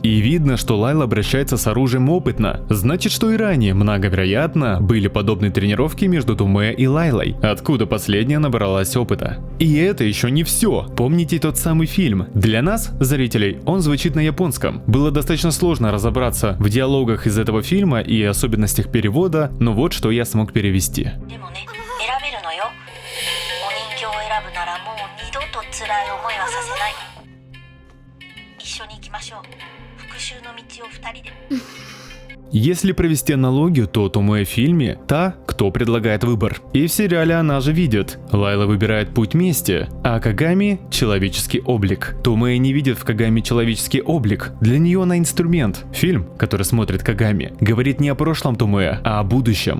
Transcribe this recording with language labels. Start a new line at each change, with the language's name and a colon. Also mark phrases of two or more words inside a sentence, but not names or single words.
Russian: И видно, что Лайла обращается с оружием опытно. Значит, что и ранее, многовероятно, были подобные тренировки между Томоэ и Лайлой, откуда последняя набралась опыта. И это еще не все. Помните тот самый фильм? Для нас, зрителей, он звучит на японском. Было достаточно сложно разобраться в диалогах из этого фильма и особенностях перевода, но вот что я смог перевести.
Japanese: でもね、選べるのよ。お人形を選ぶならもう二度と辛い思いはさせない。一緒に行きましょう。復讐の道を二人で。
Russian: Если провести аналогию, то Томоэ в фильме – та, кто предлагает выбор. И в сериале она же видит. Лайла выбирает путь мести, а Кагами – человеческий облик. Томоэ не видит в Кагами человеческий облик. Для нее она инструмент. Фильм, который смотрит Кагами, говорит не о прошлом Томоэ, а о будущем.